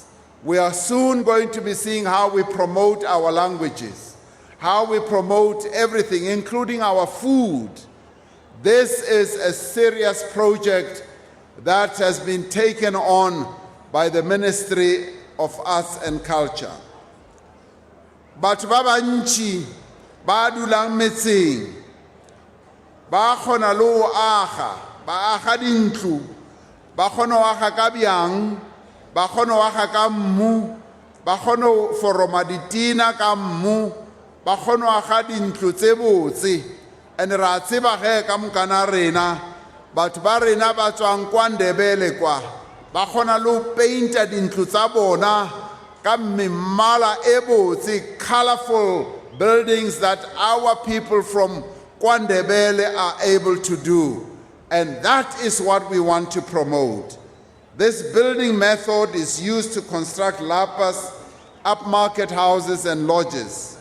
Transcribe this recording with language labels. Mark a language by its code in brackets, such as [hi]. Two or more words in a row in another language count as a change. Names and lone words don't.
[en] We are soon going to be seeing how we promote our languages, how we promote everything, including our food. This is a serious project that has been taken on by the Ministry of Arts and Culture. [nso] Batho ba bantši ba dulang metseng ba kgona le go aga, ba aga dintlo, ba kgona go aga ka bjang, ba kgona go aga ka mmu, ba kgona go foroma ditina ka mmu, ba kgona go aga dintlo tse botse. And ra tseba ge ka mokana rena batho ba rena ba tswang kwa Ndebele kwa ba kgona le go painta dintlo tsa bona ka mmala e botse, [en] colorful buildings that our people from Ndebele are able to do. And that is what we want to promote. This building method is used to construct lapas, upmarket houses and lodges.